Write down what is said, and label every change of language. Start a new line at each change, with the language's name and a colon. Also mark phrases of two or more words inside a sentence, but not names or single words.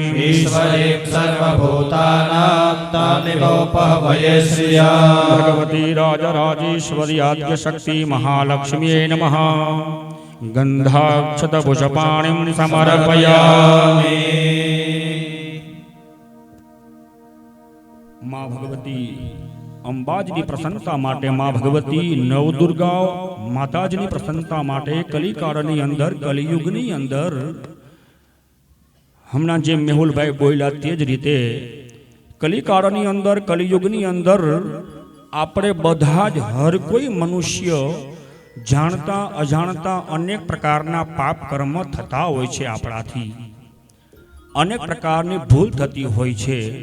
Sanskrit: ईश्वरीं सर्वभूतानां तामिवोपहवये श्रिया। भगवती राजराजेश्वरी आद्यशक्ति महालक्ष्म्यै नमः। गन्धाक्षतपुष्पाणिं समर्पयामि।
Gujarati: માં ભગવતી અંબાજીની પ્રસન્નતા માટે માં ભગવતી નવદુર્ગાઓ માતાજીની પ્રસન્નતા માટે કલિકાળની અંદર કલિયુગની અંદર હમણાં જે મેહુલભાઈ બોલ્યા તે જ રીતે કલિકાળની અંદર કલિયુગની અંદર આપણે બધા જ હર કોઈ મનુષ્ય જાણતા અજાણતા અનેક પ્રકારના પાપ કર્મ થતા હોય છે આપણાથી અનેક પ્રકારની ભૂલ થતી હોય છે